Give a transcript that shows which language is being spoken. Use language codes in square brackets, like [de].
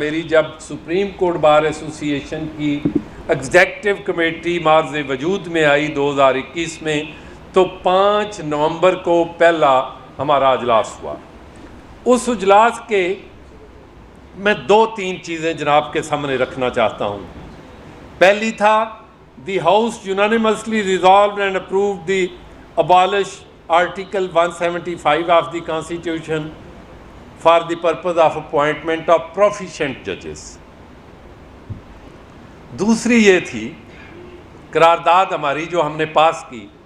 [ur] میری جب supreme court bar ایسوسی ایشن کی ایگزیکٹو کمیٹی معرض وجود میں آئی 2021 میں، تو 5 نومبر کو پہلا ہمارا اجلاس ہوا. اس اجلاس کے میں 2-3 چیزیں جناب کے سامنے رکھنا چاہتا ہوں. پہلی تھا [en] The house unanimously resolved and approved the abolish Article 175 of the Constitution for the purpose of appointment of proficient judges. [ur] دوسری یہ تھی قرارداد ہماری جو ہم نے پاس کی.